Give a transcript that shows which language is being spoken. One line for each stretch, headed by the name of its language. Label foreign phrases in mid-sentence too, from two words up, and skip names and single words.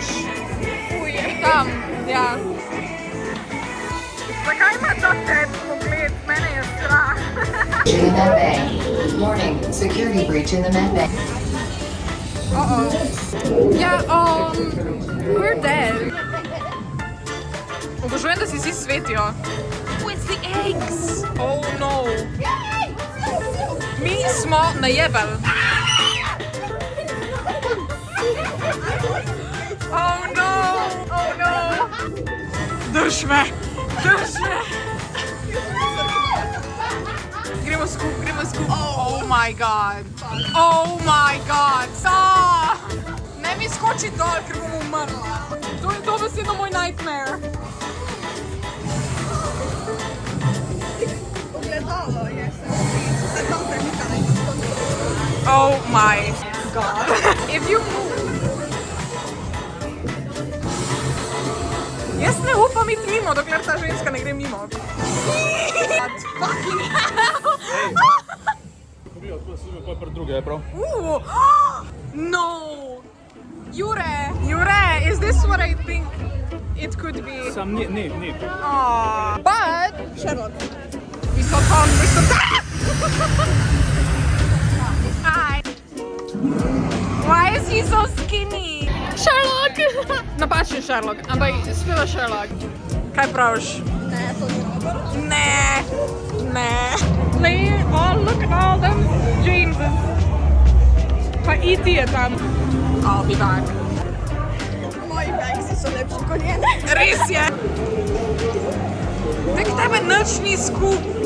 Slovenian: Tam, ja. Zakaj ima ta tep pogled? Mene je strah.
English: In the med bay. Warning, security breach in the med bay. Ja, we're dead.
Slovenian: Obožujem, da si vsi svetijo.
English: Oh, it's the eggs. Oh no.
Slovenian: Mi smo najebali.
English: Oh no! Oh no!
Slovenian: Drž me! Gremo skupaj.
English: Oh my god! Oh my god!
Slovenian: Ne mi skoči dol, ker bom umrla. To je dobesedno moj nightmare. Ogledalo je se tam premika na isto.
English: Oh my god! If you move...
Slovenian: Jaz ne upam iti mimo, dokler ta ženska ne gre mimo.
English: What fucking hell?
Slovenian: To je pri drugi, je prav?
English: No! Jure, is this what I think it could be?
Slovenian: Sam ni.
English: But... Sherlock. Visoton! Hi! Why is he so skinny? Sherlock!
Slovenian: Napačen Sherlock, ampak speva Sherlock. Kaj praviš? Ne, to ni dobro. Ne.
English: Look at all them Jameses.
Slovenian: Pa iti je tam.
English: I'll be back.
Slovenian: Moji bagsi so lepši kot njene. Res je. Tek tebe nič ni skup.